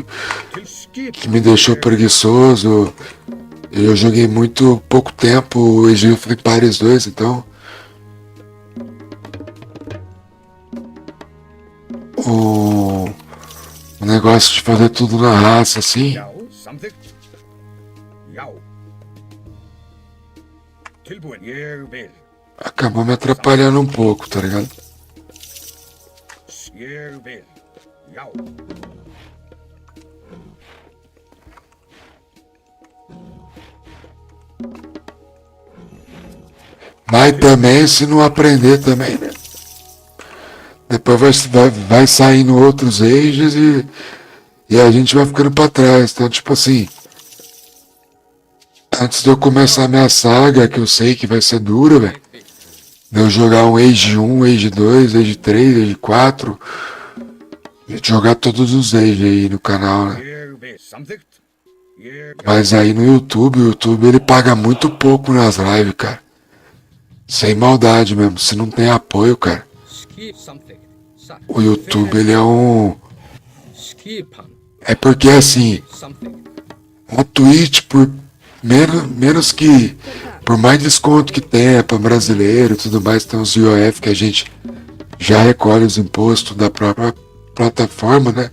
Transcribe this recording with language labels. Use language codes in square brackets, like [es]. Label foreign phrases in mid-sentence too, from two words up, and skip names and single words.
[is] Til skipan. [pt] me deixou preguiçoso. Eu joguei muito pouco tempo o Age of Empires 2, então o negócio de fazer tudo na raça assim, [is] Já. Samþykkt. Já. Tilbúin. Ég vil. [pt] acabou me atrapalhando um pouco, tá ligado? [is] Ég vil. Já. [pt] Mas também se não aprender também, né? Depois vai saindo outros Ages e a gente vai ficando pra trás. Então, tipo assim, antes de eu começar a minha saga, que eu sei que vai ser dura, velho, de eu jogar um Age 1, Age 2, Age 3, Age 4, jogar todos os Age aí no canal, né? [is] Ég vil. Samþykkt. Ég. [pt] Mas aí no YouTube, o YouTube ele paga muito pouco nas lives, cara. Sem maldade mesmo, se não tem apoio, cara. [is] Skip. Samþykkt. Satt. [pt] O YouTube ele é um... [is] Skipan. [pt] É porque assim, [is] Samþykkt. [pt] a Twitch por menos que... Por mais desconto que tenha para brasileiro e tudo mais, tem os IOF que a gente já recolhe os impostos da própria plataforma, né?